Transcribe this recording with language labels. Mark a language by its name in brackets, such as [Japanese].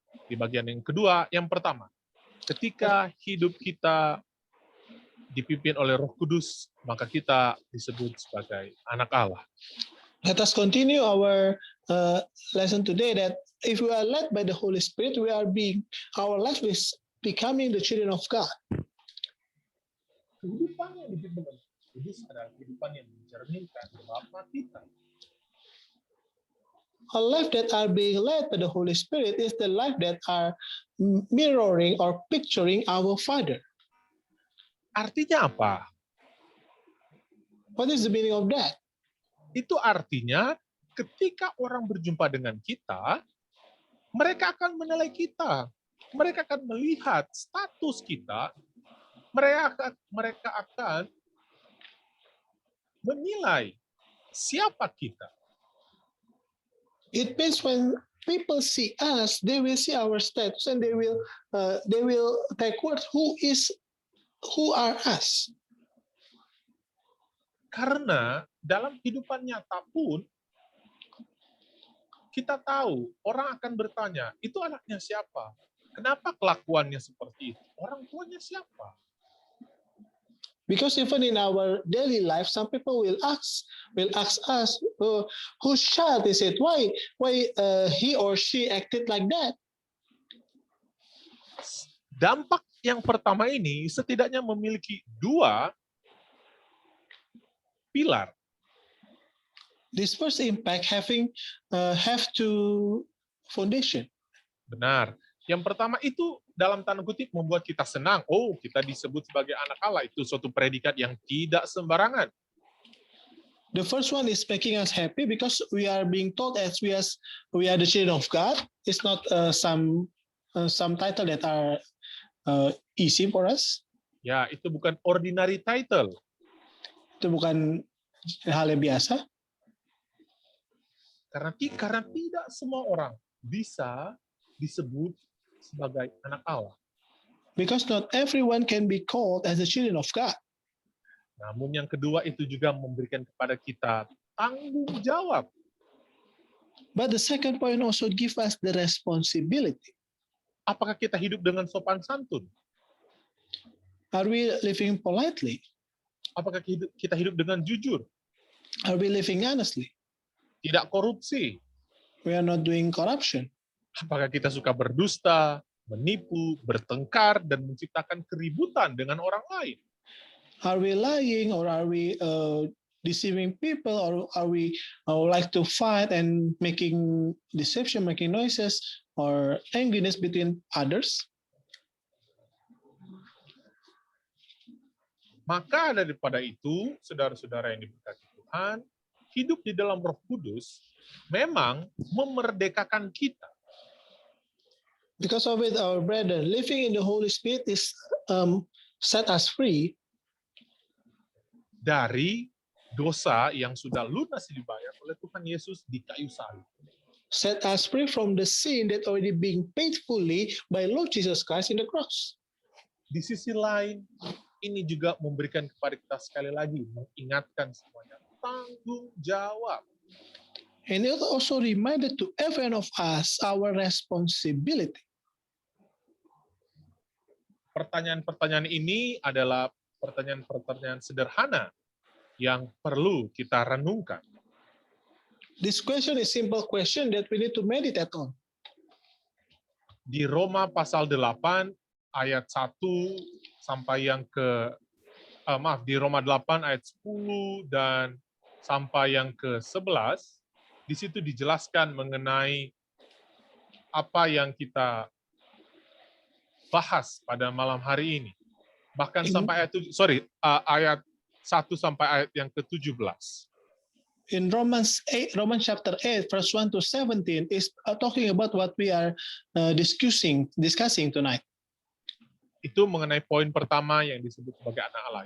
[Indonesian] Di bagian yang kedua, yang pertama, ketika hidup kita dipimpin oleh Roh Kudus, maka kita disebut sebagai anak Allah. [English] Let us continue our lesson today that if we are led by the Holy Spirit, our life is becoming the children of God. [Indonesian] Kehidupan yang dipimpin oleh Roh Kudus adalah kehidupan yang mencerminkan Bapa kita. [English] A life that are being led by the Holy Spirit is the life that are mirroring or picturing our Father. [Indonesian] Artinya apa? [English] What is the meaning of that? [Indonesian] Itu artinya ketika orang berjumpa dengan kita, mereka akan menilai kita. Mereka akan melihat status kita. Mereka akan menilai siapa kita. [English] It means when people see us, they will see our status and they will take words who are us. [Indonesian] Karena dalam kehidupan nyata pun kita tahu orang akan bertanya, itu anaknya siapa? Kenapa kelakuannya seperti itu? Orang tuanya siapa? [English] Because even in our daily life, some people will ask us, whose child is it? Why he or she acted like that? [Indonesian] Dampak yang pertama ini setidaknya memiliki 2 pilar. [English] This first impact have two foundation. [Indonesian] Benar. Yang pertama itu dalam tanda kutip membuat kita senang. Oh, kita disebut sebagai anak Allah. Itu suatu predikat yang tidak sembarangan. [English] The first one is making us happy because we are being told as we are the children of God. It's not some title that are easy for us. [Indonesian] Ya, itu bukan [English] ordinary title. [Indonesian] Itu bukan hal yang biasa. Karena tidak semua orang bisa disebut sebagai anak Allah. [English] Because not everyone can be called as the children of God. [Indonesian] Namun yang kedua itu juga memberikan kepada kita tanggung jawab. [English] But the second point also give us the responsibility. [Indonesian] Apakah kita hidup dengan sopan santun? [English] Are we living politely? [Indonesian] Apakah kita hidup dengan jujur? [English] Are we living honestly? [Indonesian] Tidak korupsi? [English] We are not doing corruption. [Indonesian] Apakah kita suka berdusta, menipu, bertengkar, dan menciptakan keributan dengan orang lain? [English] Are we lying or are we deceiving people, or are we like to fight and making deception, making noises, or angriness between others? [Indonesian] Maka daripada itu, saudara-saudara yang diberkati Tuhan, hidup di dalam Roh Kudus memang memerdekakan kita. [English] Because of it, our brother, living in the Holy Spirit is set us free [Indonesian] dari dosa yang sudah lunas dibayar oleh Tuhan Yesus di kayu salib. [English] set us free from the sin that already being paid fully by Lord Jesus Christ in the cross. [Indonesian] Di sisi lain, ini juga memberikan kepada kita sekali lagi, mengingatkan semuanya, tanggung jawab. [English] And it also reminded to every one of us our responsibility. [Indonesian] Pertanyaan-pertanyaan ini adalah pertanyaan-pertanyaan sederhana yang perlu kita renungkan. [English] This question is simple question that we need to meditate on. [Indonesian] Di Roma pasal 8 ayat 1 sampai yang di Roma 8 ayat 10 dan sampai yang ke-11, di situ dijelaskan mengenai apa yang kita bahas pada malam hari ini. Bahkan sampai ayat 1 sampai ayat yang ke-17. [English] In Romans chapter 8, verse 1 to 17 is talking about what we are discussing tonight. [Indonesian] Itu mengenai poin pertama yang disebut sebagai anak Allah.